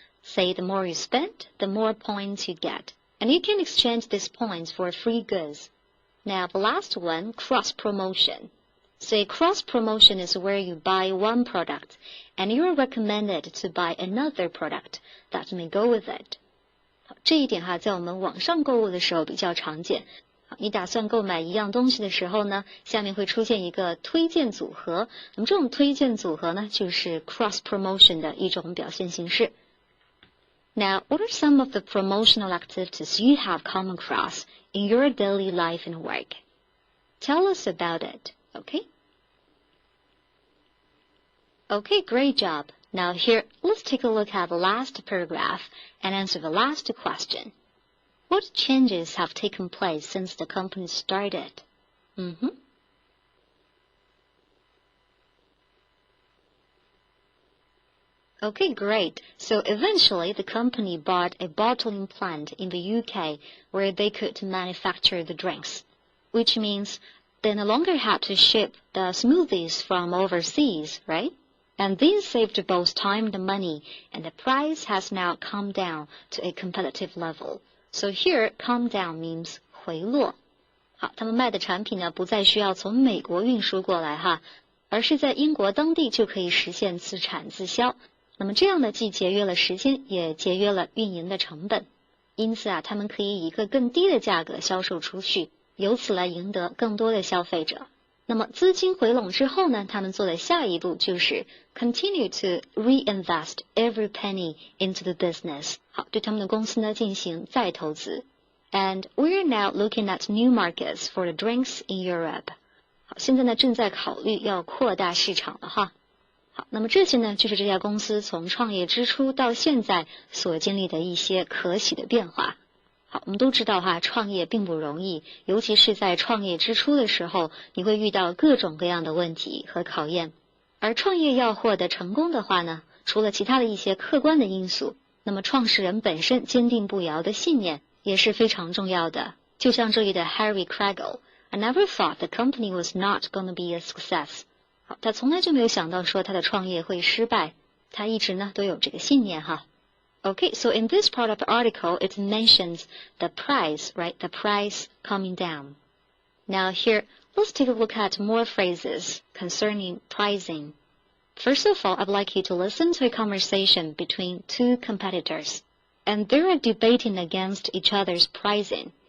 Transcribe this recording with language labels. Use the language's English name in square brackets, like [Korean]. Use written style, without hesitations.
[English] Say the more you spend, the more points you get. And you can exchange these points for free goods. Now the last one, cross-promotion. Say cross-promotion is where you buy one product and you are recommended to buy another product that may go with it. [Chinese] 这一点在我们网上购物的时候比较常见。你打算购买一样东西的时候呢，下面会出现一个推荐组合。那么这种推荐组合呢，就是 cross-promotion 的一种表现形式。 [English] Now, what are some of the promotional activities you have come across in your daily life and work? Tell us about it, okay? Okay, great job. Now here, let's take a look at the last paragraph and answer the last question. What changes have taken place since the company started? Okay, great. So eventually the company bought a bottling plant in the UK where they could manufacture the drinks, which means they no longer had to ship the smoothies from overseas, right? And this saved both time and money, and the price has now come down to a competitive level. So here, come down means 回落。 [Chinese] 好，他们卖的产品呢，不再需要从美国运输过来哈，而是在英国当地就可以实现自产自销。那么这样呢，既节约了时间，也节约了运营的成本。因此啊，他们可以以一个更低的价格销售出去，由此来赢得更多的消费者。那么资金回笼之后呢，他们做的下一步就是 continue to reinvest every penny into the business。好，对他们的公司呢进行再投资。 [English] And we're now looking at new markets for the drinks in Europe。 [Chinese] 好，现在呢正在考虑要扩大市场了哈。好，那么这些呢，就是这家公司从创业之初到现在所经历的一些可喜的变化。好，我们都知道哈，创业并不容易，尤其是在创业之初的时候，你会遇到各种各样的问题和考验。而创业要获得成功的话呢，除了其他的一些客观的因素，那么创始人本身坚定不摇的信念也是非常重要的。 [English] 就像这里的 Harry Craggle，I never thought the company was not going to be a success。 [Chinese] 好，他从来就没有想到说他的创业会失败，他一直呢都有这个信念哈。 [English] Okay, so in this part of the article, it mentions the price, right? The price coming down. Now here, let's take a look at more phrases concerning pricing. First of all, I'd like you to listen to a conversation between two competitors, and they are debating against each other's pricing.